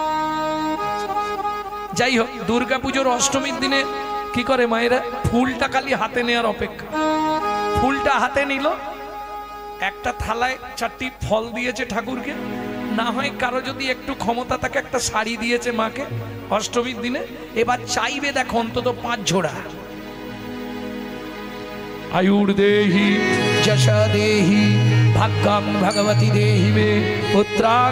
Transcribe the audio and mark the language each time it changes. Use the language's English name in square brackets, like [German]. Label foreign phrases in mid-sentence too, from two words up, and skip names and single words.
[Bangla] যাই হোক, দুর্গা পুজোর অষ্টমীর দিনে কি করে মায়েরা? ফুলটা খালি হাতে নেওয়ার অপেক্ষা। ফুলটা হাতে নিল, একটা থালায় 4টি ফল দিয়েছে ঠাকুরকে, না হয় কারো যদি একটু ক্ষমতা থাকে একটা শাড়ি দিয়েছে মাকে অষ্টমীর দিনে। এবার চাইবে দেখো অন্তত 5 জোড়া। [Sanskrit] आयुर देहि जशा देहि भाग्यं भगवती देहि मे पुत्रांग